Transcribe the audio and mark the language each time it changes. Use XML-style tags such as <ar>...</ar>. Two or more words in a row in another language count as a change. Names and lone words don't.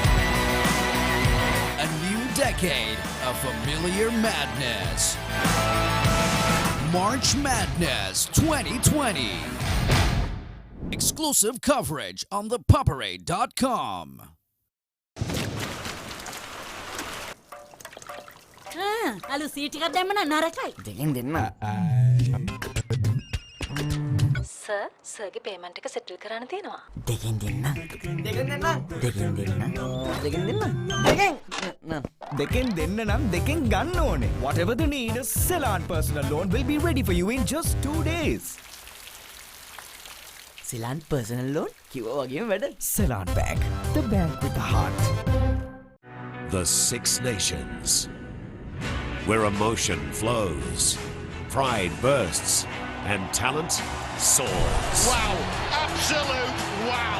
<en>A new decade of familiar madness. March Madness 2020. Exclusive coverage on ThePapare.com.</en> <si>අලු සීට් එකක් දැම්ම නම් නරකයි. දෙකෙන් දෙන්න. සර් සර්ගේ පේමන්ට් එක සෙටල් කරන්න තියෙනවා. දෙකෙන් දෙන්න. දෙකෙන් දෙන්න. දෙකෙන් දෙන්න. දෙකෙන් දෙන්න. දෙකෙන් දෙන්න නම් දෙකෙන් ගන්න ඕනේ.</si> <en>Whatever the need, a Ceylon personal loan will be ready for you in just 2 days. Ceylon personal loan</en> <si>කිව්වා වගේම වැඩ.</si> <en>Ceylon Bank, the bank with the heart. The Six Nations, where emotion flows, pride bursts, and talent soars. Wow, absolute wow.</en>